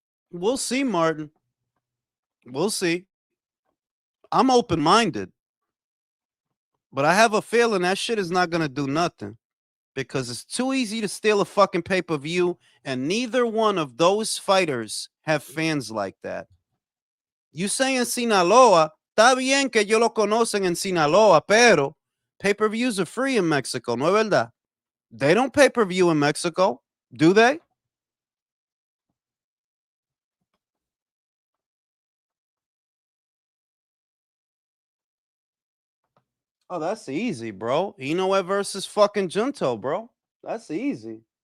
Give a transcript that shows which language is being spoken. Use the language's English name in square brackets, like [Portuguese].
[English] We'll see, Martin. We'll see. I'm open minded, but I have a feeling that shit is not going to do nothing because it's too easy to steal a fucking pay per view, and neither one of those fighters have fans like that. You say in Sinaloa, [Spanish] está bien que ellos lo conocen en Sinaloa, pero [English] pay per views are free in Mexico, [Spanish] ¿no es verdad? [English] They don't pay per view in Mexico, do they? Oh, that's easy, bro. Inoue versus fucking Junto, bro. That's easy.